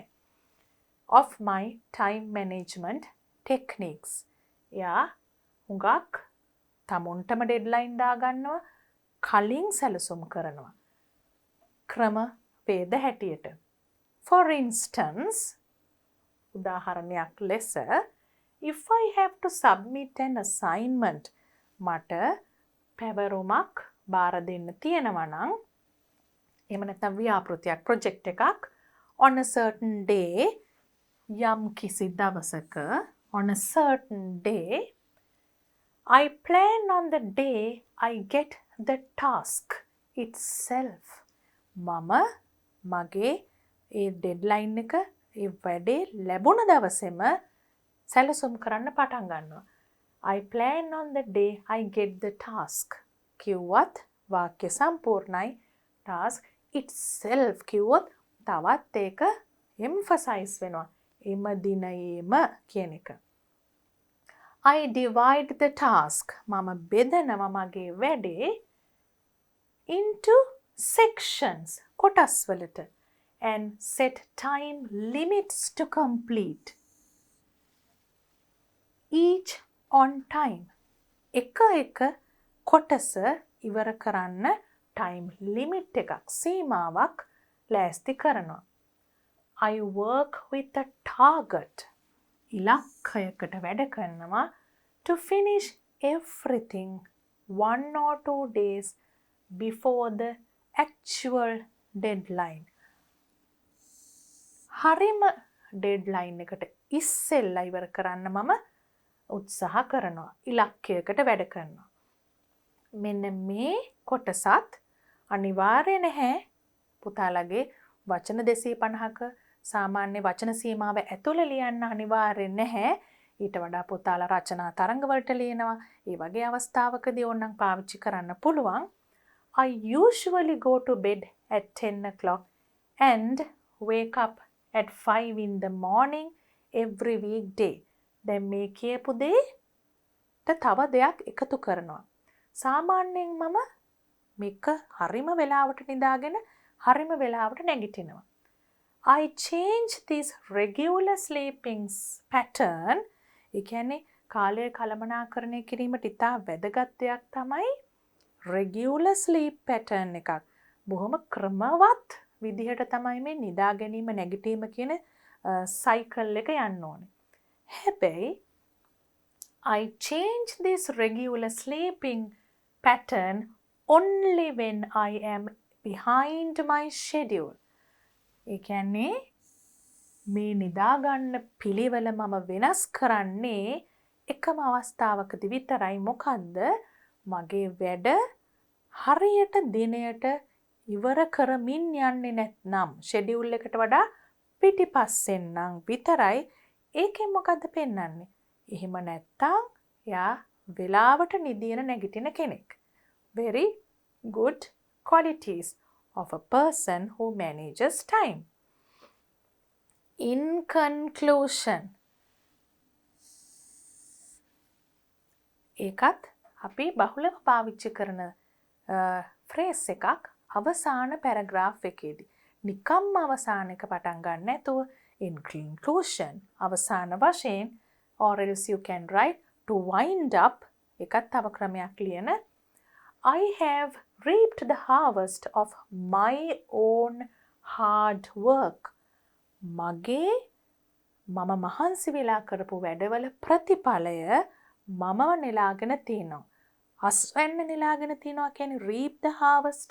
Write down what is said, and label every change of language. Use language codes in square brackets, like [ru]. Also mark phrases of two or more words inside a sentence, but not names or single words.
[en] Of my time management techniques. [si] යා හුඟක් තමුන්ටම deadline දාගන්නවා කලින් සැලසුම් කරනවා. ක්‍රම වේද හැටියට. [en] For instance, [si] උදාහරණයක් ලෙස [en] if I have to submit an assignment [si] මට පැවරුමක් බාර දෙන්න තියෙනවා නම් එහෙම නැත්නම් ව්‍යාපෘතියක් project එකක් [en] on a certain day [si] යම් කිසි දවසක [en] on a certain day I plan on the day I get the task itself. [si] මම මගේ ඒ ඩෙඩ්ලයින් එක ඒ වැඩේ ලැබුණ දවසේම සැලසුම් කරන්න පටන් ගන්නවා. [en] I plan on the day I get the task. [si] කිව්වත් වාක්‍ය සම්පූර්ණයි. [en] task itself [si] කිව්වොත් තවත් ඒක emphasize වෙනවා. එම දිනයේම කියන එක. [en] I divide the task. [si] මම බෙදනවා මගේ වැඩේ [en] into sections [si] කොටස් වලට [en] and set time limits to complete. Each on time. [si] එක කොටස ඉවර කරන්න [en] time limit [si] එකක් සීමාවක් ලෑස්ති කරනවා. [en] I work with a target. [si] ඉලක්කයකට වැඩ කරනවා [en] to finish everything 1 or 2 days before the actual deadline. [si] හරිම deadline එකට ඉස්සෙල්ලා ඉවර කරන්න මම උත්සාහ කරනවා. ඉලක්කයකට වැඩ කරනවා. මෙන්න මේ කොටසත් අනිවාර්ය නැහැ පුතාලගේ වචන 250ක සාමාන්‍ය වචන සීමාව ඇතුළේ ලියන්න අනිවාර්ය නැහැ. ඊට වඩා පුතාලා රචනා තරංග වලට ලියනවා. ඒ වගේ අවස්ථාවකදී ඕනනම් පාවිච්චි කරන්න පුළුවන්. [en] I usually go to bed at 10 o'clock and wake up at 5 in the morning every weekday. [si] දැන් මේ කියපු දෙයට තව දෙයක් එකතු කරනවා. සාමාන්‍යයෙන් මම මේක හරිම වෙලාවට නිදාගෙන හරිම වෙලාවට නැගිටිනවා. [en] I change this regular sleeping pattern. [si] ඒ කියන්නේ කාලය කළමනාකරණය කිරීමට ඉතා වැදගත් දෙයක් තමයි [en] regular sleep pattern [si] එකක්. බොහොම ක්‍රමවත් විදිහට තමයි මේ නිදා ගැනීම නැගිටීම කියන cycle එක යන්න ඕනේ. [en] හැබැයි I change this regular sleeping pattern only when I am behind my schedule. [si] ඒ කියන්නේ මේ නිදා ගන්න පිළිවෙල මම වෙනස් කරන්නේ එකම අවස්ථාවකදී විතරයි. මොකද්ද? මගේ වැඩ හරියට දිනයට ඉවර කරමින් යන්නේ නැත්නම් schedule එකට වඩා පිටිපස්සෙන් නම් විතරයි. ඒකෙන් මොකද්ද පෙන්වන්නේ? එහෙම නැත්තම් යා වෙලාවට නිදින නැගිටින කෙනෙක්. [en] Very good qualities of a person who manages time. In conclusion, [si] ඒකත් අපි බහුලව පාවිච්චි කරන ෆ්‍රේස් එකක් අවසාන පැරග්‍රාෆ් එකේදී. නිකම්ම අවසාන එක පටන් ගන්න නැතුව [en] In conclusion, [si] අවසාන වශයෙන්, [en] or else you can write to wind up, [si] එකත් තව ක්‍රමයක් ලියන. [en] I have reaped the harvest of my own hard work. [si] මගේ මම මහන්සි වෙලා කරපු වැඩවල ප්‍රතිඵලය මම නෙලාගෙන තියෙනවා. අස්වැන්න නෙලාගෙන තියෙනවා කියන්නේ [en] reap the harvest.